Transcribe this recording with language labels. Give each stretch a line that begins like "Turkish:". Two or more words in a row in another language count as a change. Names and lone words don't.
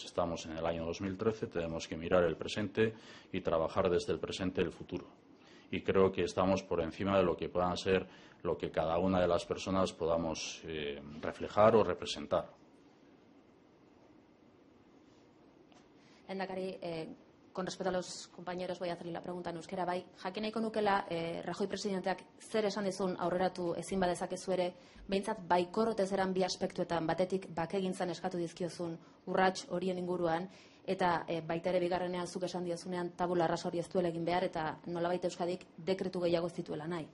Spanish: Estamos en el año 2013, tenemos que mirar el presente y trabajar desde el presente el futuro. Y creo que estamos por encima de lo que puedan ser lo que cada una de las personas podamos reflejar o representar. Lehendakari, con respeto a los compañeros, voy a hacerle la pregunta en euskera.
Basque: Bai, jakin nahiko nukela, Rajoy presidenteak zer esan dizun aurreratu ezin badezakezu ere, behintzat baikor ote zeran bi aspektuetan, batetik bakegintzan eskatu dizkiozun urrats horien inguruan, eta baita ere bigarrenean zuk esan diozunean tabula rasa hori ez duela egin behar, eta nolabait Euskadik dekretu gehiago zituela nahi.